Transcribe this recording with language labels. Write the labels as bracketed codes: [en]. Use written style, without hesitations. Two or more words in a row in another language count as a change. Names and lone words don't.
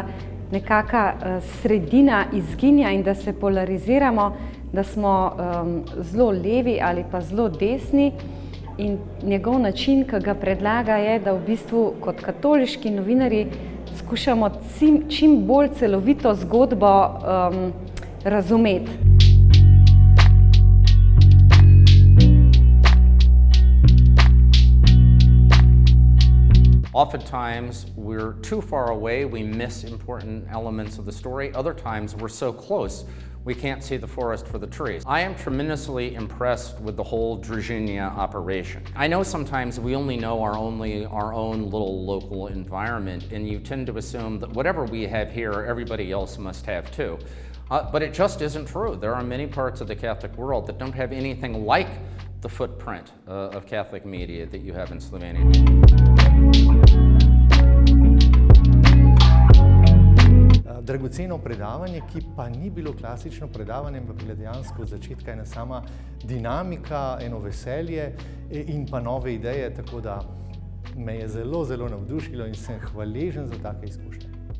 [sl] nekaka sredina izginja in da se polariziramo, da smo zelo levi ali pa zelo desni, in njegov način, ki ga predlaga, je, da v bistvu kot katoliški novinarji skušamo čim bolj celovito zgodbo razumeti. [en] Oftentimes, we're too far away, we miss important elements of the story. Other times, we're so close, we can't see the forest for the trees. I am tremendously impressed with the whole Družine operation. I know sometimes we only know our own little local environment, and you tend to assume that whatever we have here, everybody else must have too. But it just isn't true. There are many parts of the Catholic world that don't have anything like the footprint of Catholic media that you have in Slovenija. [sl] Dragoceno predavanje, ki pa ni bilo klasično predavanje, ampak bila dejansko od začetka ena sama dinamika, eno veselje in pa nove ideje, tako da me je zelo, zelo navdušilo in sem hvaležen za take izkušnje.